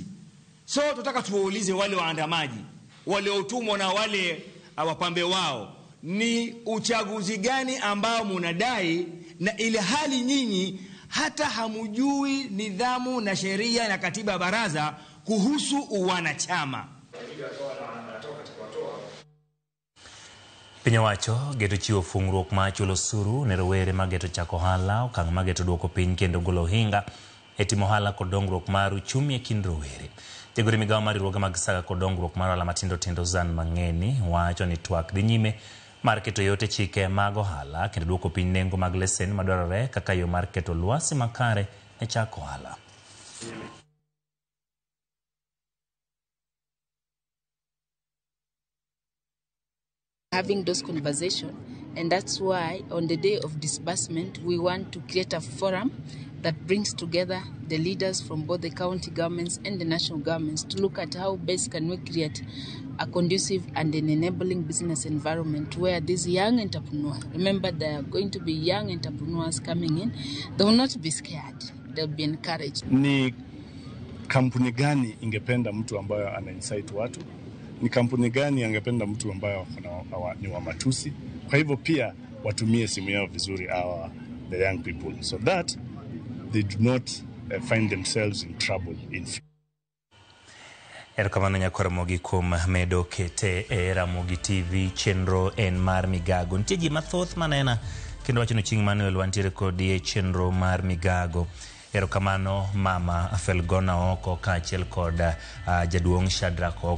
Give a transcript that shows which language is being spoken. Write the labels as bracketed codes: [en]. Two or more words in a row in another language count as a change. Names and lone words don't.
[sw] So tutaka tuwaulize wale waandamaji, wale utumwa na wale wapambe wao, ni uchaguzi gani ambao munadai, na ile hali nyinyi hata hamujui nidhamu na sheria na katiba ya baraza kuhusu uwanachama. [luo] Piny owacho geto chiwo fungruok ma chulo osuru ne rowere mageto chako ohala, okang' mageto duoko piny kendo golo ohinga e timo ohala kod dongruok mar uchumi e kind rowere. Jagoro migawo mar riwruoge mag saga kod dongruok mar ohala matindo tindo Zan Mang'eni wacho ni twak dhi nyime mar keto yot e chike mag ohala kendo duoko piny nengo mag lesen madwarore kaka yo mar keto lwasi makare e chako ohala. [en] Having those conversations, and that's why on the day of disbursement we want to create a forum that brings together the leaders from both the county governments and the national governments to look at how best can we create a conducive and an enabling business environment where these young entrepreneurs, remember there are going to be young entrepreneurs coming in, they will not be scared, they'll be encouraged. [sw] Ni kampuni gani ingependa mtu ambayo ana insight watu? Ni kampuni gani angependa mtu ambayo ni wa matusi? Kwa hivyo pia watumie simu yao vizuri [en] the young people so that they do not find themselves in trouble in future. [luo] Erokamano nyakoro Ramogi kuom medo kete e Ramogi TV chenro en mar migago. Nitie ji mathoth manena kendo wacho ni Chieng' Manuel wantiere kodi e chenro mar migago. Erokamano Mama Felgona Oko kaachiel kod jaduong' Shadrack Oko.